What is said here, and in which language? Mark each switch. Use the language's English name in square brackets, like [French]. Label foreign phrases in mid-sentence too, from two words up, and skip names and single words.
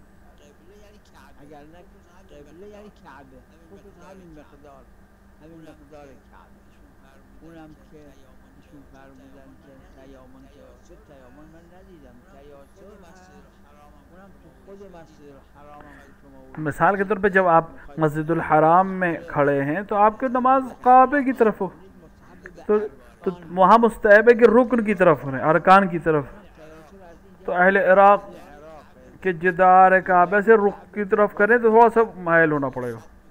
[Persian] اگر نه قبله یعنی کعبه، خصوص همین مقدار کعبه. اونم که ایشون فرمودن که تیامن من ندیدم، تیاسر هست، اونم تو خود مسجد الحرام هم که شما [Urdu] مثال کے طور پہ جب آپ مسجد الحرام میں کھڑے ہیں تو آپ کی نماز کعبے کی طرف ہو، تو وہاں مستحب ہے کہ رکن کی طرف ہو، ارکان کی طرف. تو اہل عراق کے جدار کعبے سے رخ کی طرف کریں تو تھوڑا سا مائل ہونا پڑے گا.